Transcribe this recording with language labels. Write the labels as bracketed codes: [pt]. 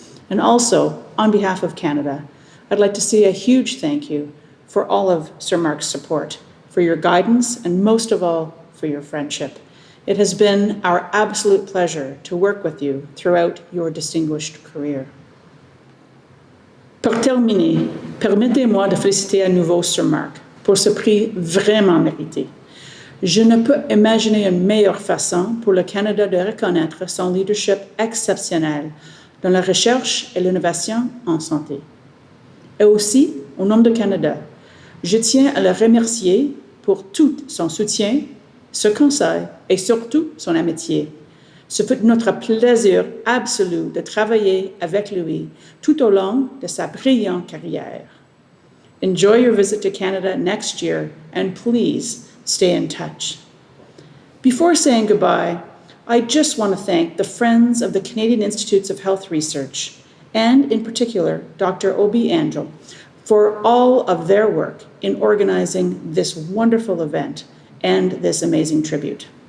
[en] And also, on behalf of Canada, I'd like to say a huge thank you for all of Sir Mark's support, for your guidance, and most of all, for your friendship. It has been our absolute pleasure to work with you throughout your distinguished career. [fr] Pour terminer, permettez-moi de féliciter à nouveau Sir Mark pour ce prix vraiment mérité. Je ne peux imaginer une meilleure façon pour le Canada de reconnaître son leadership exceptionnel dans la recherche et l'innovation en santé. Et aussi, au nom du Canada, je tiens à le remercier pour tout son soutien, ce conseil et surtout son amitié. Ce fut notre plaisir absolu de travailler avec lui tout au long de sa brillante carrière. [en] Enjoy your visit to Canada next year and please stay in touch. Before saying goodbye, I just want to thank the Friends of the Canadian Institutes of Health Research and in particular Dr. Obi Angel for all of their work in organizing this wonderful event and this amazing tribute.